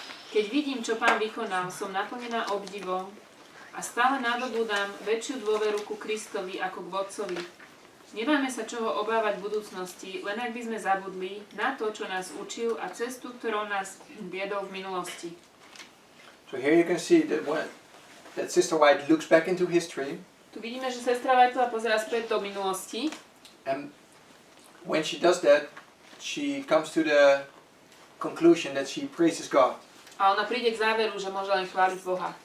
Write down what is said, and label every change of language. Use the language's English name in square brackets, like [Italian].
[Slovak] Keď vidím, čo Pán vykonal, som naplnená obdivom a stále nadobúdam väčšiu dôveru ku Kristovi ako k Vodcovi. Nemáme sa čoho obávať v budúcnosti, len ak by sme zabudli na to, čo nás učil a cestu, ktorou nás viedol v minulosti. [English] So here you can see that Sister White looks back into history. [Slovak] Tu vidíme, že sestra Whiteová pozerá späť do minulosti. [English] And when she does that, she comes to the conclusion that she praises God. [Slovak] A ona príde k záveru, že môže len chváliť Boha.